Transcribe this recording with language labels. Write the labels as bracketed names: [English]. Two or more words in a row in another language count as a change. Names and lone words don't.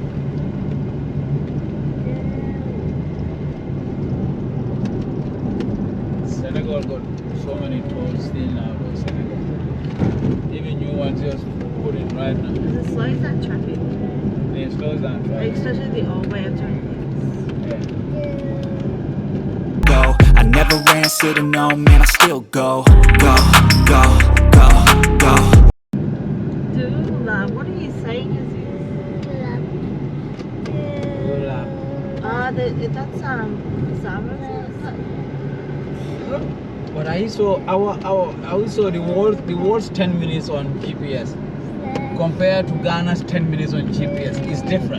[English] Senegal got so many tolls still now, though, Senegal. Even new ones just put it right now. Because it slows down traffic. It slows down traffic. Especially the old way of doing things. Go. I never answer to no, man, I still go. Go, go, go, go. Dula, what are you saying is this? That's Zara. But I saw the world's 10 minutes on GPS compared to Ghana's 10 minutes on GPS is different.